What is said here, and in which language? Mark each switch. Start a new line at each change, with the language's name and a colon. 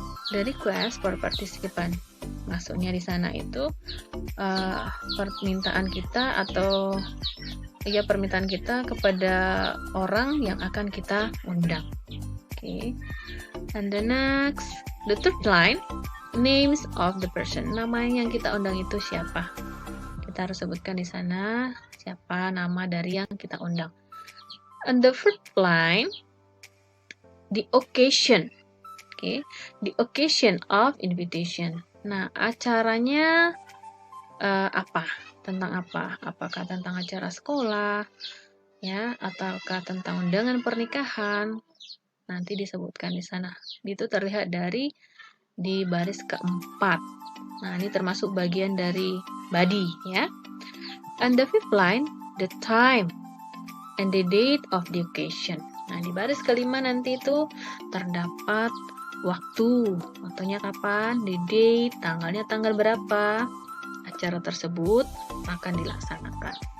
English: The request for participant.
Indonesian: Maksudnya di sana itu permintaan kita atau permintaan kita kepada orang yang akan kita undang. Okay.
English: And the next, the third line, names of the person.
Indonesian: Nama yang kita undang itu siapa? Kita harus sebutkan di sana siapa nama dari yang kita undang.
English: And the first line, the occasion. Okay, the occasion of invitation.
Indonesian: Nah, acaranya apa? Tentang apa? Apakah tentang acara sekolah, ya, ataukah tentang undangan pernikahan? Nanti disebutkan di sana. Itu terlihat di baris keempat. Nah, ini termasuk bagian dari body, ya.
English: And the fifth line, the time and the date of the occasion.
Indonesian: Nah, di baris kelima nanti itu terdapat waktunya kapan,
English: the date,
Indonesian: tanggalnya tanggal berapa, acara tersebut akan dilaksanakan.